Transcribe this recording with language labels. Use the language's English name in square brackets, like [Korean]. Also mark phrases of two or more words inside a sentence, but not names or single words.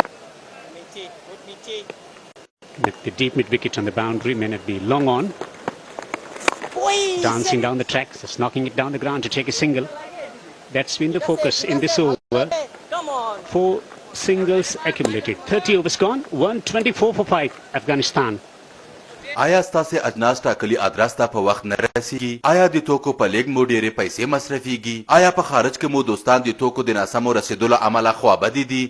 [English] With the deep mid wicket on the boundary, men at the long on. Dancing down the track, just knocking it down the ground to take a single. That's been the focus in this over. 4 singles accumulated. 30 overs gone. 124 for 5 Afghanistan. [Pashto] آیا ستاسو اجناس ټاکلي ادرس ته په وخت نه رسیږي؟ آیا د توکو په لیږد مو ډېرې پیسې مصرفیږي؟ آیا په خارج کې مو دوستان د توکو د ناسمو رسیدو له امله خوابدي دي؟